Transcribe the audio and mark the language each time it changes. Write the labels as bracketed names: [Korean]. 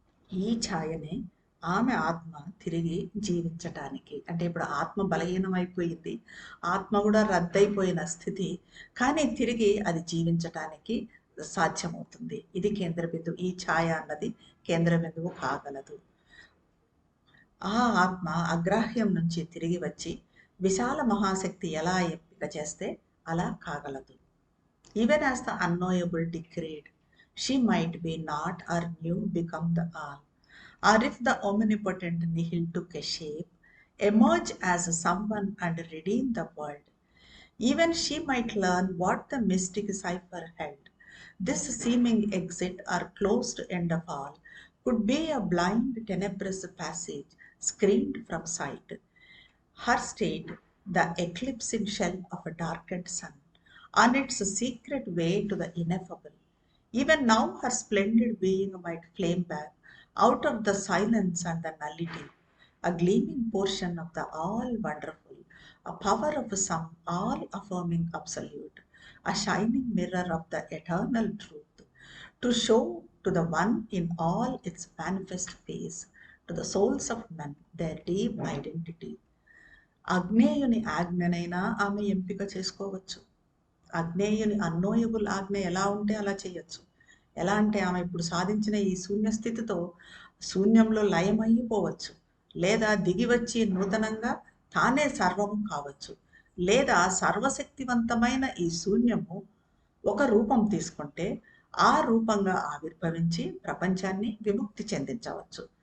[Telugu] ఈ ఛాయనే ఆమె ఆత్మ తిరిగి జీవించటానికి, అంటే ఇప్పుడు ఆత్మ బలహీనమైపోయింది, ఆత్మ కూడా రద్దయిపోయిన స్థితి, కానీ తిరిగి అది జీవించటానికి సాధ్యమవుతుంది. ఇది కేంద్ర బిందువు. ఈ ఛాయ అన్నది కేంద్ర బిందువు కాగలదు. ఆ ఆత్మ అగ్రాహ్యం నుంచి తిరిగి వచ్చి విశాల మహాశక్తి ఎలా ఎంపిక చేస్తే అలా కాగలదు. [English] Even as the unknowable decreed, she might be not or new become the all. Or if the omnipotent nihil took a shape, emerge as someone and redeem the world. Even she might learn what the mystic cipher held. This seeming exit or closed end of all could be a blind tenebrous passage screened from sight. Her state, the eclipsing shell of a darkened sun, on its secret way to the ineffable. Even now her splendid being might flame back out of the silence and the nullity, a gleaming portion of the all-wonderful, a power of some all-affirming absolute, a shining mirror of the eternal truth, to show to the one in all its manifest face, to the souls of men their deep identity. [Telugu] అగ్నేయుని ఆజ్ఞనైనా ఆమె ఎంపిక చేసుకోవచ్చు. అగ్నేయుని అన్నోయబుల్ ఆజ్ఞ ఎలా ఉంటే అలా చేయొచ్చు. ఎలా అంటే ఆమె ఇప్పుడు సాధించిన ఈ శూన్యస్థితితో శూన్యంలో లయమైపోవచ్చు, లేదా దిగి వచ్చి నూతనంగా తానే సర్వము కావచ్చు, లేదా సర్వశక్తివంతమైన ఈ శూన్యము ఒక రూపం తీసుకుంటే ఆ రూపంగా ఆవిర్భవించి ప్రపంచాన్ని విముక్తి చెందించవచ్చు.